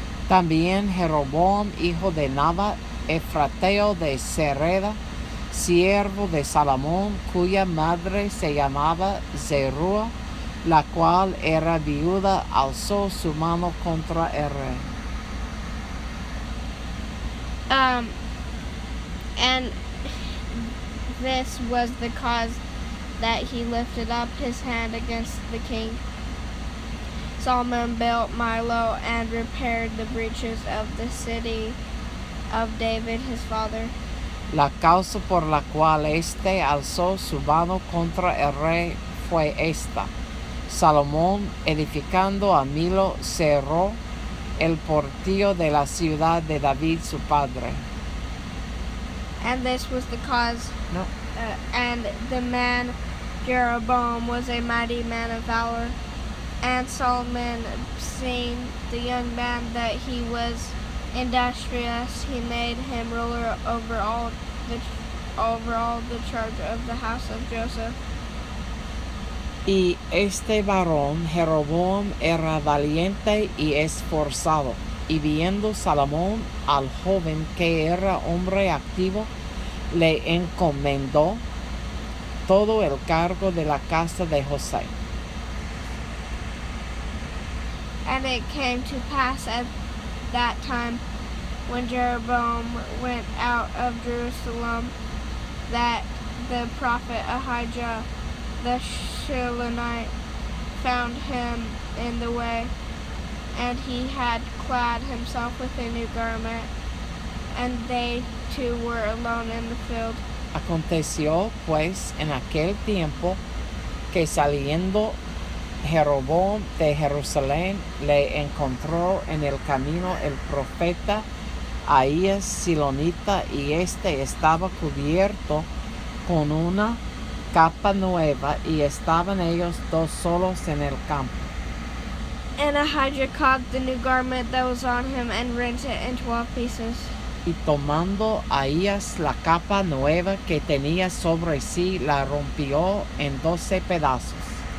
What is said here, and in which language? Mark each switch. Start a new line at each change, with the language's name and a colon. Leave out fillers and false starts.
Spanish: También Jeroboam, hijo de Nabat, efrateo de Zereda, siervo de Salomón, cuya madre se llamaba Zeruah, la cual era viuda, alzó su mano contra el rey.
English: And this was the cause that he lifted up his hand against the king. Solomon built Milo and repaired the breaches of the city of David his father.
Spanish: La causa por la cual éste alzó su mano contra el rey fue esta: Salomón, edificando a Milo, cerró el portillo de la ciudad de David su padre.
English: And this was the cause. No. And the man Jeroboam was a mighty man of valor. And Solomon, seeing the young man that he was industrious, he made him ruler over all the charge of the house of Joseph.
Spanish: Y este varón, Jeroboam, era valiente y esforzado, Y viendo Salomón al joven que era hombre activo, le encomendó todo el cargo de la casa de José.
English: And it came to pass at that time, when Jeroboam went out of Jerusalem, that the prophet Ahijah the Shilonite found him in the way, and he had clad himself with a new garment, and they two were alone in the field.
Spanish: Aconteció pues en aquel tiempo que saliendo Jeroboam de Jerusalén le encontró en el camino el profeta Ahías Silonita, y éste estaba cubierto con una capa nueva, y estaban ellos dos solos en el campo.
English: And Ahijah caught the new garment that was on him and rent it in 12 pieces.
Spanish: Y tomando Ahías la capa nueva que tenía sobre sí, la rompió en 12 pedazos.